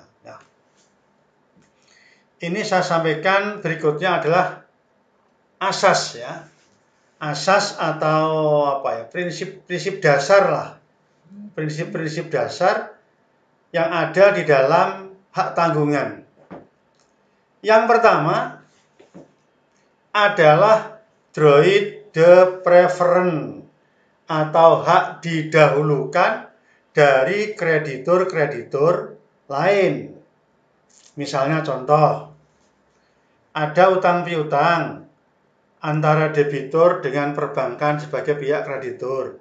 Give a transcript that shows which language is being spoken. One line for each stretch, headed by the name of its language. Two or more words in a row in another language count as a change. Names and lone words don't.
Indonesian: Nah, ini saya sampaikan berikutnya adalah asas ya. Asas atau prinsip-prinsip dasar lah. Prinsip-prinsip dasar yang ada di dalam hak tanggungan. Yang pertama adalah
French: droit de préférence
Indonesian: atau hak didahulukan dari kreditur-kreditur lain. Misalnya contoh, ada utang piutang antara debitur dengan perbankan sebagai pihak kreditur.